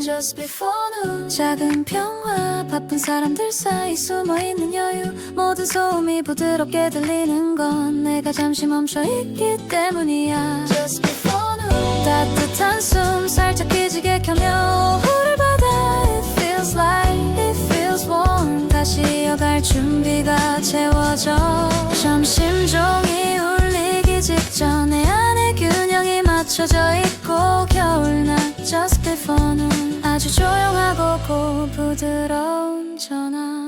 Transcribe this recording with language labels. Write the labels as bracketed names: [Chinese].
[English] Just before noon [Korean] 작은 평화. 바쁜 사람들 사이 숨어있는 여유. 모든 소음이 부드럽게 들리는 건 내가 잠시 멈춰있기 때문이야. [English] Just before noon [Korean] 따뜻한 숨 살짝 기지개 켜며 오후를 받아. [English] It feels like, it feels warm. [Korean] 다시 이어갈 준비가 채워져. 점심 종이 울리기 직전 내 안에 균형이 맞춰져 있고 겨울낮 [English] Just before noon [Korean] 아주 조용하고 고 부드러운 전화.